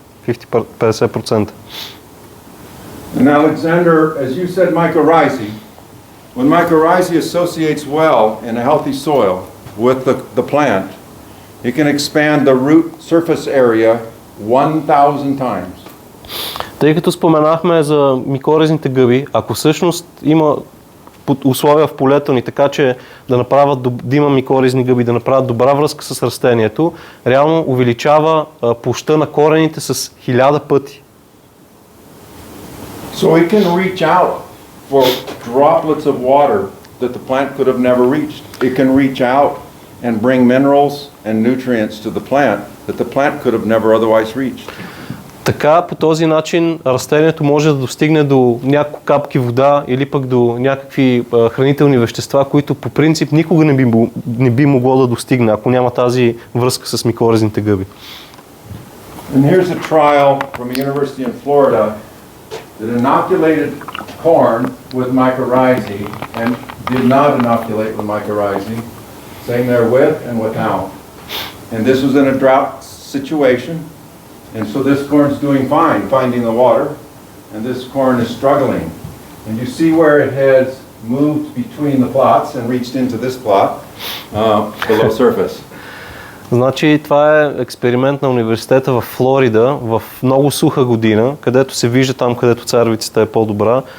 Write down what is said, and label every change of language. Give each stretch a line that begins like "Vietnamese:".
English: 50%. And Alexander, as you said, mycorrhizae, when mycorrhizae associates well in a healthy soil with the plant, It can expand the root surface area 1000 times.
Bulgarian: Тъй като споменахме за микоризните гъби, ако всъщност има условия в полето ни, така че да има микоризни гъби, да направят добра връзка с растението, реално увеличава площта на корените с 1000 пъти.
English: So it can reach out for droplets of water that the plant could have never reached. It can reach out and bring minerals and nutrients to the plant that the plant could have never otherwise reached.
Bulgarian: Така, по този начин растението може да достигне до няколко капки вода или пък до някакви хранителни вещества, които по принцип никога не би могло да достигне, ако няма тази връзка с микоризните гъби.
English: And here's a trial from a university in Florida that inoculated corn with mycorrhizae and did not inoculate with mycorrhizae, same there with and without. And this was in a drought situation. And so this corn's doing fine, finding the water, and this corn is struggling. And you see where it has moved between the plots and reached into this plot below surface.
Bulgarian: Значи това е експеримент на университета в Флорида в много суха година, където се вижда там, където царевицата е по-добра.